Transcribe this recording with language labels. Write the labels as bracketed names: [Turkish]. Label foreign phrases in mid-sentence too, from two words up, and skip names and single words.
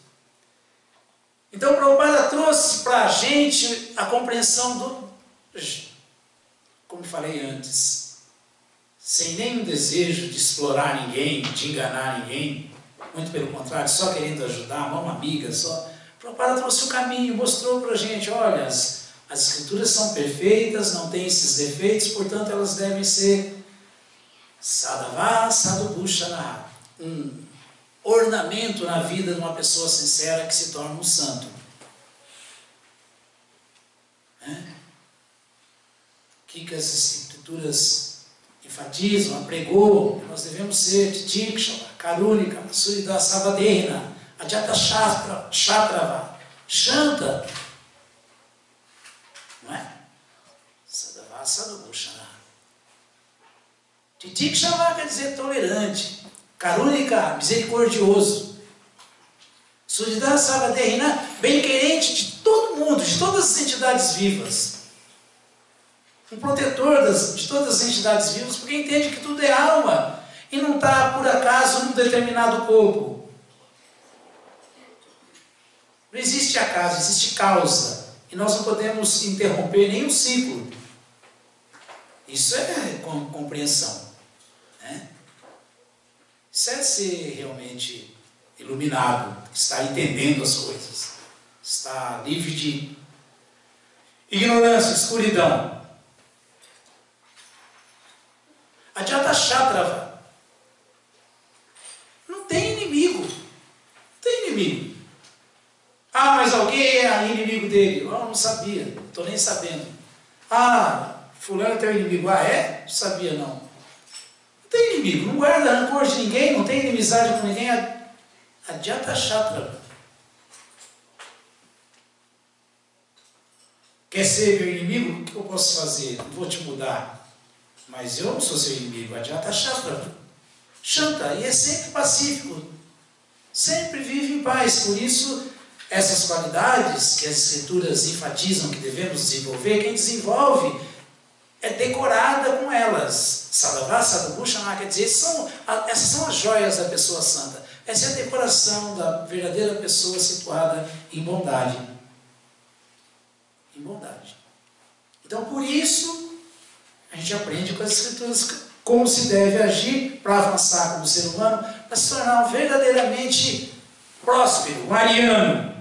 [Portuguese] Então, Prabhupada trouxe para a gente a compreensão do, como falei antes, sem nenhum desejo de explorar ninguém, de enganar ninguém, muito pelo contrário, só querendo ajudar, mão amiga, só. Prabhupada trouxe o caminho, mostrou para a gente, olha, as escrituras são perfeitas, não têm esses defeitos, portanto elas devem ser [Sanskrit] sadhava, sadhubhushana, [Portuguese] um ornamento na vida de uma pessoa sincera que se torna um santo. O que as escrituras enfatizam, apregou, nós devemos ser [Sanskrit] titikshava, karunika, surida savadehina, ajata shatrava, shanta. [Portuguese] Não é? [Sanskrit] Sadhava, sadhubhushana. Titikshava quer dizer tolerante. Karunika, misericordioso. Surida savadehina, [Portuguese] bem-querente de todo mundo, de todas as entidades vivas. Um protetor de todas as entidades vivas, porque entende que tudo é alma e não está por acaso num determinado corpo. Não existe acaso, existe causa. E nós não podemos interromper nenhum ciclo. Isso é compreensão. Né? Isso é ser realmente iluminado, está entendendo as coisas. Está livre de ignorância, escuridão. [Sanskrit] Ajata shatrava. [Portuguese] Não tem inimigo. Não tem inimigo. Ah, mas alguém é inimigo dele. Eu não sabia, não estou nem sabendo. Ah, fulano é teu inimigo. Ah, é? Não sabia não. Não tem inimigo, não guarda rancor de ninguém, não tem inimizade com ninguém. [Sanskrit] Ajata shatrava. [Portuguese] Quer ser meu inimigo? O que eu posso fazer? Não vou te mudar. Mas eu não sou seu inimigo. [Sanskrit] Ajata shatrava. Shanta, [Portuguese] e é sempre pacífico. Sempre vive em paz. Por isso, essas qualidades que as escrituras enfatizam que devemos desenvolver, quem desenvolve é decorada com elas. [Sanskrit] Sadhava, sadhubhushana, [Portuguese] quer dizer, essas são as joias da pessoa santa. Essa é a decoração da verdadeira pessoa situada em bondade. Em bondade. Então, por isso, a gente aprende com as escrituras como se deve agir para avançar como ser humano, para se tornar verdadeiramente próspero, um ariano.